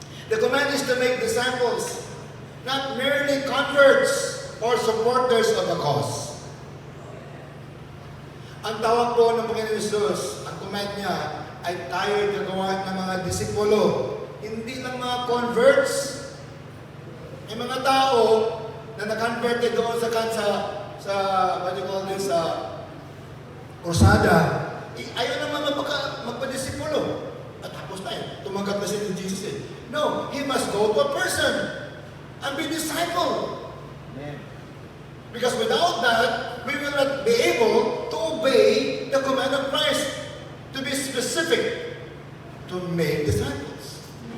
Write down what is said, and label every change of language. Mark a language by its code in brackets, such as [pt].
[en] The command is to make disciples, not merely converts or supporters of a cause. [tl] Ang tawag po ng Panginoon Jesus, ang command niya, ay tayo gagawa ng mga disipulo. Hindi lang mga converts. May mga tao na na-converted doon [en] what do you call this, [tl] krusada. Ayaw naman magpa-disipulo. At tapos tayo, tumanggap na siya ni Jesus eh. [en] No, he must go to a person and be disciple. Amen. Because without that, we will not be able to obey the command of Christ. To be specific, to make disciples.